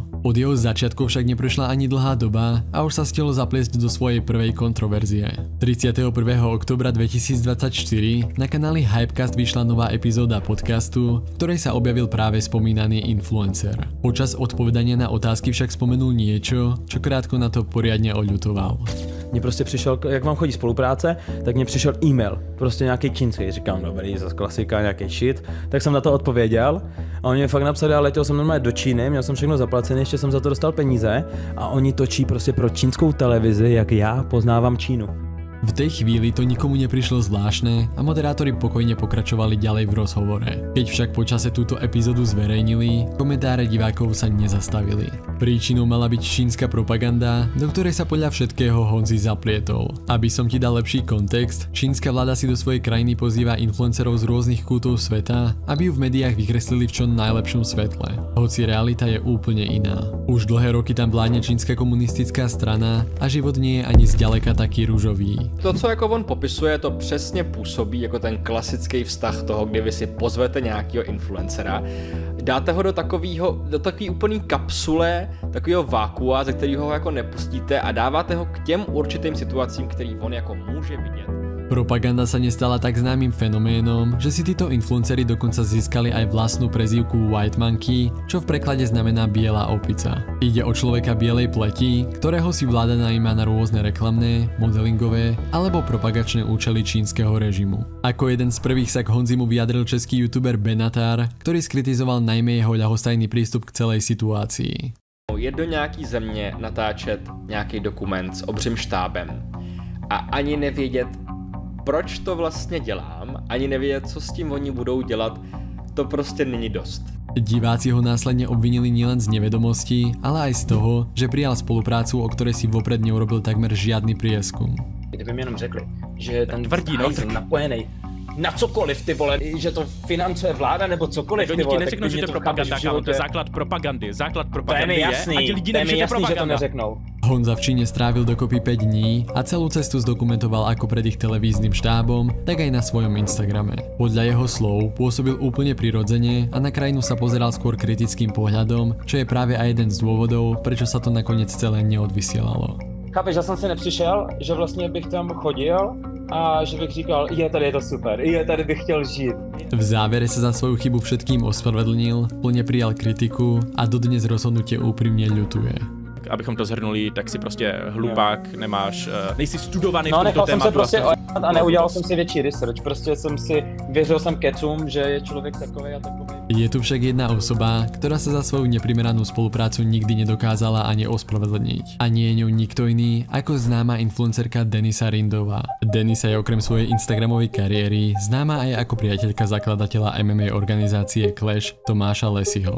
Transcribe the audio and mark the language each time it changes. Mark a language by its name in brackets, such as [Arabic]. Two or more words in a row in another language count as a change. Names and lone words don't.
[Slovak] Od jeho začiatkov však neprešla ani dlhá doba a už sa stihlo zapliesť do svojej prvej kontroverzie. 31. októbra 2024 na kanáli Hypecast vyšla nová epizóda podcastu, v ktorej sa objavil práve spomínaný influencer. Počas odpovedania na otázky však spomenul niečo, čo krátko na to poriadne oľutoval. [Czech] Mně prostě přišel, jak vám chodí spolupráce, tak mně přišel e-mail, prostě nějaký čínský, říkám, dobrý, zase klasika, nějaký shit, tak jsem na to odpověděl a oni mě fakt napsali, ale letěl jsem normálně do Číny, měl jsem všechno zaplacené, ještě jsem za to dostal peníze a oni točí prostě pro čínskou televizi, jak já poznávám Čínu. [Slovak] V tej chvíli to nikomu neprišlo zvláštne a moderátori pokojne pokračovali ďalej v rozhovore. Keď však počase túto epizódu zverejnili, komentáre divákov sa nezastavili. Príčinou mala byť čínska propaganda, do ktorej sa podľa všetkého Honzi zaplietol. Aby som ti dal lepší kontext, čínska vláda si do svojej krajiny pozýva influencerov z rôznych kútov sveta, aby ju v médiách vykreslili v čo najlepšom svetle. Hoci realita je úplne iná. Už dlhé roky tam vládne čínska komunistická strana a život nie je ani zďaleka taký ružový. [Czech] To, co jako on popisuje, to přesně působí jako ten klasický vztah toho, kdy vy si pozvete nějakého influencera, dáte ho do takové úplný kapsule, takového vákua, ze kterého ho jako nepustíte a dáváte ho k těm určitým situacím, který on jako může vidět. [Slovak] Propaganda sa nestala tak známym fenoménom, že si títo influenceri dokonca získali aj vlastnú prezývku [English] White Monkey, [Slovak] čo v preklade znamená biela opica. Ide o človeka bielej pleti, ktorého si vláda najíma na rôzne reklamné, modelingové alebo propagačné účely čínskeho režimu. Ako jeden z prvých sa k Honzimu vyjadril český youtuber Benatar, ktorý skritizoval najmä jeho ľahostajný prístup k celej situácii. [Czech] Jet do nějaký země natáčet nějaký dokument s obřím štábem a ani nevědět, proč to vlastně dělám, ani nevědět, co s tím oni budou dělat, to prostě není dost. [Slovak] Diváci ho následne obvinili nielen z nevedomosti, ale aj z toho, že prijal spoluprácu, o ktorej si vopred neurobil takmer žiadny prieskum. [Czech] Kdyby mi jenom řekli, že ten tvrdí napojený na cokoliv, ty vole, že to financuje vláda nebo cokoliv, ty vole, oni ti neřeknou, že to je propaganda, kámo, to je základ propagandy to je mi jasný, a ti lidi neví, že to neřeknou. [Slovak] Honza v Číne strávil dokopy 5 dní a celú cestu zdokumentoval ako pred ich televíznym štábom, tak aj na svojom Instagrame. Podľa jeho slov pôsobil úplne prirodzene a na krajinu sa pozeral skôr kritickým pohľadom, čo je práve aj jeden z dôvodov, prečo sa to nakoniec celé neodvysielalo. [Czech] Chápeš, že jsem si nepřišel, že vlastně bych tam chodil a že bych říkal, tady je to super, tady bych chtěl žít. [Slovak] V závere sa za svoju chybu všetkým ospravedlnil, plne prijal kritiku a dodnes rozhodnutie úprimne ľutuje. [Czech] Abychom to zhrnuli, tak si prostě hlupák, nemáš, nejsi studovaný v tomto tématu. No, nechal jsem se prostě a neudělal jsem si větší research, prostě věřil jsem kecům, že je člověk takovej a takovej. [Slovak] Je tu však jedna osoba, ktorá sa za svoju neprimeranú spoluprácu nikdy nedokázala ani ospravedlniť. A nie je ňou nikto iný ako známa influencerka Denisa Rindová. Denisa je okrem svojej instagramovej kariéry známa aj ako priateľka zakladateľa MMA organizácie Clash Tomáša Lesiho.